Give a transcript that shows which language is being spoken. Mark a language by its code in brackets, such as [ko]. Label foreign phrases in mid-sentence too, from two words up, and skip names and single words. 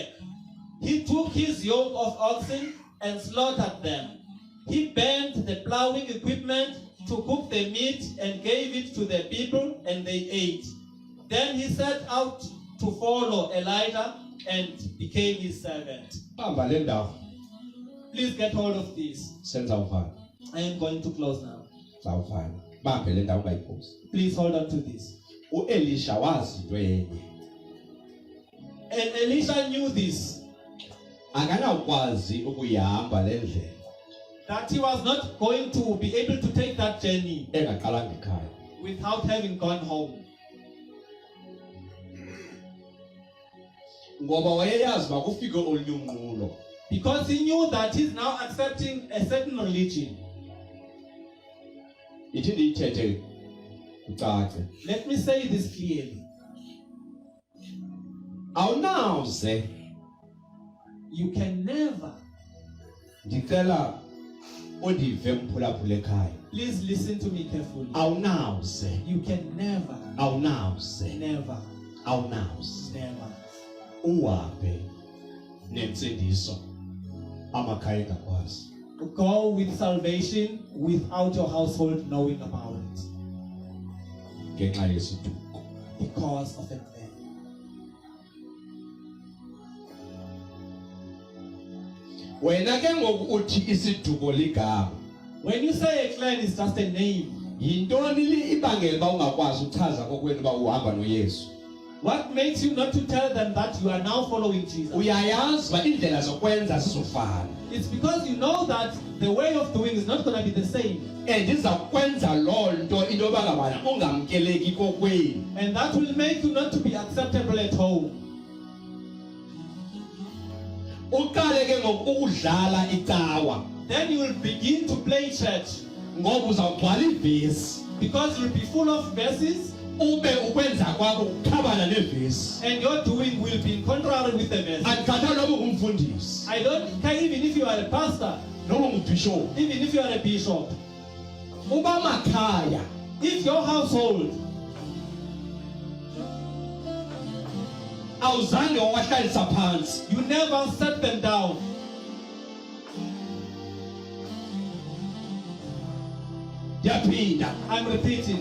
[en] He took his yoke of oxen and slaughtered them. He burned the plowing equipment to cook the meat and gave it to the people, and they ate. Then he set out to follow Elijah and became his servant. [xh] Hamba le ndawo [en] Please get hold of this. [xh] senza ufana. [en] I am going to close now. [xh] Zawufana. Bambe le ndawo ungayiphosi. [en] Please hold on to this. [xh] uElisha wazi into enye. [en] And Elisha knew this, [xh] Akanawukwazi ukuyihamba le ndlela [en] that he was not going to be able to take that journey [xh] engaqalanga ekhaya. [en] without having gone home. [xh] Ngoba wayeyazi makufike olunye unqulo. [en] Because he knew that he's now accepting a certain religion. [xh] Ithi ndiyithethe ucace. [en] Let me say this clearly. [xh] Awunawuze [en] You can never, [xh] ndicela odive mphulaphula ekhaya. [en] please listen to me carefully. [xh] Awunawuze. [en] You can never, [xh] Awunawuze. [en] never, [xh] Awunawuze. [en] never [xh] Uhambe nensindiso amakhaya engakwazi. [en] go with salvation without your household knowing about it [xh] Ngenxa yesiduko. [en] because of a plan. [xh] Wena ke ngoku uthi isiduko ligama. [en] When you say a clan is just a name, [xh] Yintoni ibangela ba ungakwazi uchaza kokwenu ba uhamba noYesu? [en] what makes you not to tell them that you are now following Jesus? [xh] Uyayazi ba indlela zokwenza sizofana. [en] It's because you know that the way of doing is not going to be the same. [xh] Endiza kwenza lo nto into bangabana ungamkeleki kokwenu. [en] And that will make you not to be acceptable at home. [xh] Uqale ke ngokudlala icawa [en] Then you will begin to play church [xh] ngoba uzawugcwala ivesi [en] because you'll be full of verses [xh] ube ukwenza kwakho ukukhabana nevesi. [en] and your doing will be contrary with the verses. [xh] Andikhatha lobo ngumfundisi [en] I don't care even if you are a pastor, [xh] noma ngubishop. [en] even if you are a bishop. [xh] Uba makhaya [en] If your household, [xh] awuzange wawahlalisa phansi [en] you never set them down. [xh] ndiyaphinda [en] I'm repeating.